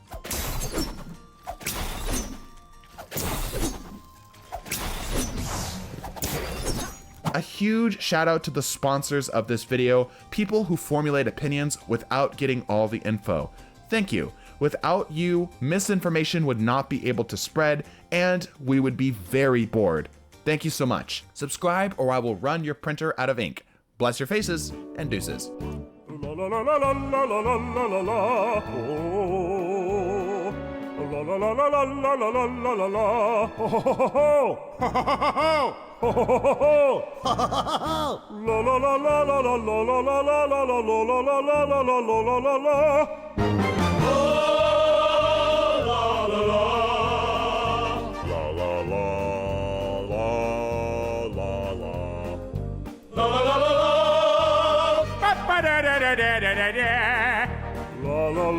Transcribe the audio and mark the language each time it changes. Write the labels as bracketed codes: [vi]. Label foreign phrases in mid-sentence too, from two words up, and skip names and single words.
[en] A huge shout out to the sponsors of this video, people who formulate opinions without getting all the info. Thank you. Without you, misinformation would not be able to spread, and we would be very bored. Thank you so much. Subscribe or I will run your printer out of ink. Bless your faces, and deuces. La la la la la la la la la la la. Oh. La la la la la la la la la la la. Ho ho ho ho. Ha ha ha ha. Ho ho ho ho. Ha ha ha ha. La la la la la la la la la la la la la la la la la la la la. Oh la la la. La la la la la la. La la la la la. Ba ba da da da da da da. La la.